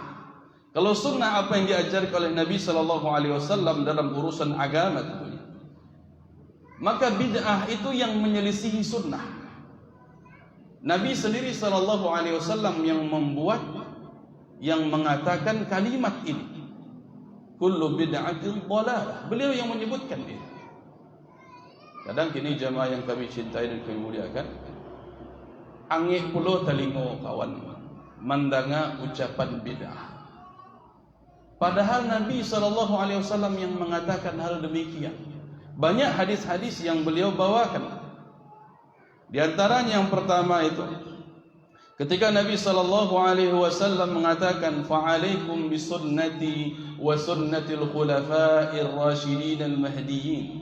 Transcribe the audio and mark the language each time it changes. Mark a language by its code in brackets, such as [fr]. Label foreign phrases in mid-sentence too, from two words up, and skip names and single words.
[id] Kalau sunnah apa yang diajarkan oleh Nabi SAW dalam urusan agama tentunya, maka bid'ah itu yang menyelisihi sunnah. Nabi sendiri SAW yang membuat, yang mengatakan kalimat ini, [ar] كل بدعة ضلالة. [id] Beliau yang menyebutkan ini. [min] Kadang kini [id] jamaah yang kami cintai dan kami muliakan, [min] angih pulo telingo kawan mandanga ucapan bid'ah. [id] Padahal Nabi SAW yang mengatakan hal demikian. Banyak hadis-hadis yang beliau bawakan. Di antaranya yang pertama itu, ketika Nabi SAW mengatakan, [ar] فعليكم بسنتي وسنة الخلفاء الراشدين المهديين.